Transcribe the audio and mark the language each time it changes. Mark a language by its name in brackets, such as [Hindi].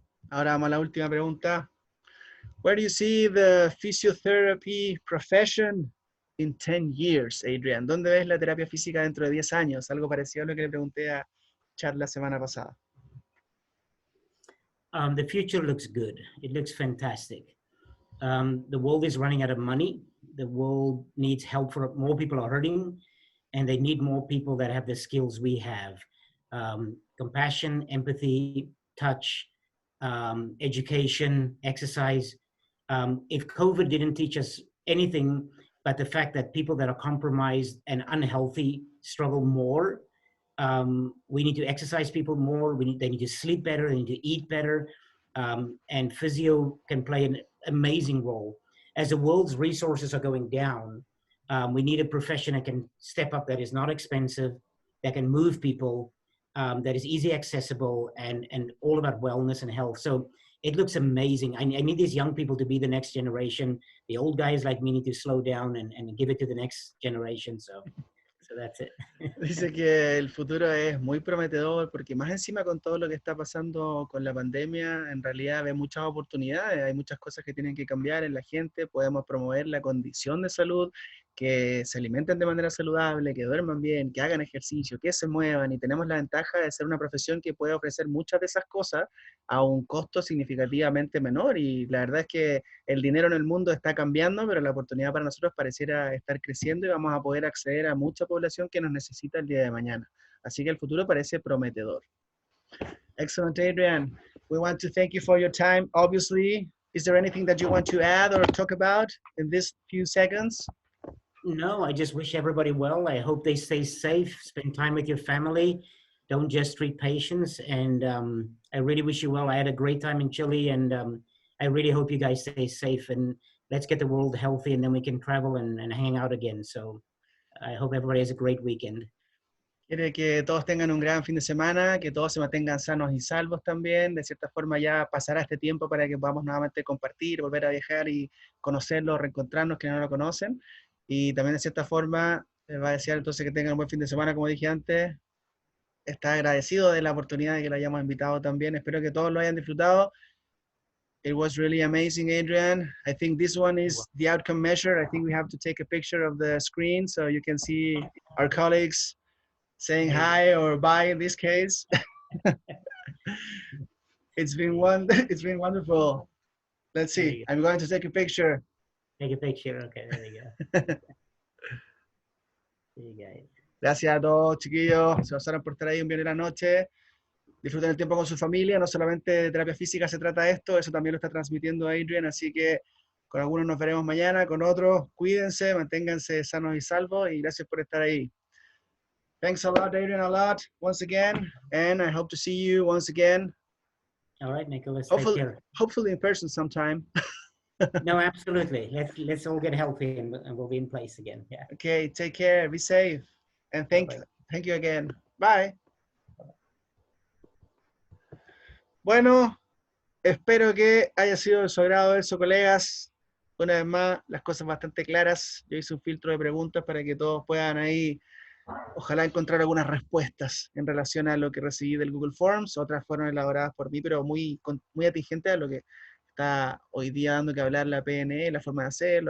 [Spanish] Ahora vamos a la última pregunta. [English] Where do you see the physiotherapy profession in 10 years, Adriaan? [Spanish] ¿Dónde ves la terapia física dentro de 10 años? Algo parecido a lo que le pregunté a Chad la semana pasada. [English] The future looks good. It looks fantastic. The world is running out of money. The world needs help. For more people are hurting, and they need more people that have the skills we have. Compassion, empathy, touch, education, exercise. If COVID didn't teach us anything, but the fact that people that are compromised and unhealthy struggle more, we need to exercise people more. They need to sleep better. They need to eat better. And physio can play an amazing role. As the world's resources are going down, we need a profession that can step up, that is not expensive, that can move people, that is easy accessible, and all about wellness and health. So it looks amazing. I need these young people to be the next generation. The old guys like me need to slow down and give it to the next generation. So that's it. [Spanish] Dice que el futuro es muy prometedor porque más encima con todo lo que está pasando con la pandemia, en realidad ve muchas oportunidades, hay muchas cosas que tienen que cambiar en la gente, podemos promover la condición de salud, que se alimenten de manera saludable, que duerman bien, que hagan ejercicio, que se muevan, y tenemos la ventaja de ser una profesión que puede ofrecer muchas de esas cosas a un costo significativamente menor, y la verdad es que el dinero en el mundo está cambiando, pero la oportunidad para nosotros pareciera estar creciendo y vamos a poder acceder a mucha población que nos necesita el día de mañana. Así que el futuro parece prometedor. [English] Excellent, Adriaan. We want to thank you for your time. Obviously, is there anything that you want to add or talk about in these few seconds? No, I just wish everybody well. I hope they stay safe, spend time with your family. Don't just treat patients. And I really wish you well. I had a great time in Chile, and I really hope you guys stay safe, and let's get the world healthy, and then we can travel and hang out again. So I hope everybody has a great weekend. [Spanish] Quiere que todos tengan un gran fin de semana, que todos se mantengan sanos y salvos también. De cierta forma ya pasará este tiempo para que podamos nuevamente compartir, volver a viajar y conocerlos, reencontrarnos, que no lo conocen. Y también de cierta forma va a desear entonces que tengan un buen fin de semana, como dije antes. Está agradecido de la oportunidad de que lo hayamos invitado también. Espero que todos lo hayan disfrutado. [English] It was really amazing, Adriaan. I think this one is the outcome measure. I think we have to take a picture of the screen so you can see our colleagues saying hi or bye in this case. It's been wonderful. Let's see. I'm going to take a picture. Take a picture. Okay, there you go. There you go. [Spanish] Gracias a todos, chiquillos. Se pasaron por estar ahí un viernes de la noche. Disfruten el tiempo con su familia. No solamente de terapia física se trata esto, eso también lo está transmitiendo Adriaan. Así que con algunos nos veremos mañana, con otros cuídense, manténganse sanos y salvos, y gracias por estar ahí. [English] Thanks a lot, Adriaan, a lot, once again, and I hope to see you once again. All right, Nicolás, hopefully, take care. Hopefully in person sometime. No, absolutely. Let's all get healthy and we'll be in place again. Yeah. Okay, take care, be safe, and thank you again. Bye. Bueno, [Spanish] espero que haya sido de su agrado eso, colegas. Una vez más, las cosas bastante claras. Yo hice un filtro de preguntas para que todos puedan ahí, ojalá, encontrar algunas respuestas en relación a lo que recibí del Google Forms. Otras fueron elaboradas por mí, pero muy atingentes a lo que está hoy día dando que hablar la PNE, la forma de hacerlo.